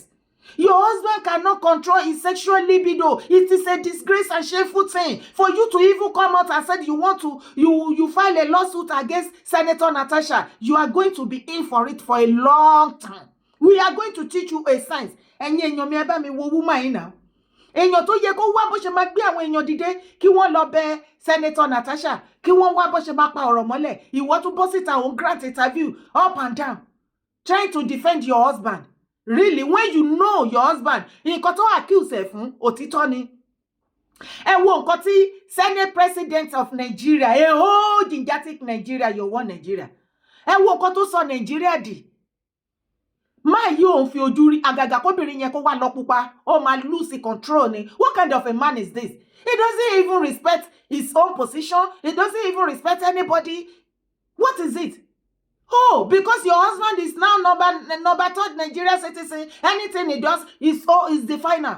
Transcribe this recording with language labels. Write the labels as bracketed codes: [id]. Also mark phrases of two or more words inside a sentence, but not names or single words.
[en] Your husband cannot control his sexual libido. It is a disgrace and shameful thing for you to even come out and say you file a lawsuit against Senator Natasha. You are going to be in for it for a long time. We are going to teach you a science. And woman now. [yo] Èèyàn tó yẹ kó wá bó ṣe máa gbé àwọn èèyàn dìde kí wọ́n lọ bẹ̀ Senator Natasha, kí wọ́n wá bó ṣe máa pa ọ̀rọ̀ mọ́lẹ̀. Ìwọ tún bọ́ síta òun [en] grant interview up and down, trying to defend your husband. Really, when you know your husband, [yo] nǹkan tó accuse ẹ̀ fún òtítọ́ ni. Ẹ wo nǹkan tí [en] Senate President of Nigeria, a whole gigantic Nigeria, your one Nigeria. [yo] Ẹ wo nǹkan tó sọ Nigeria dì. Máa yí òun fi ojú rí àgàgà kóbìnrin yẹn kó wá lọ pupa, ó máa [en] lose control [yo] ni. [en] What kind of a man is this? He doesn't even respect his own position. He doesn't even respect anybody. What is it? Oh, because your husband is now number 3 Nigerian citizen, anything he does is the final.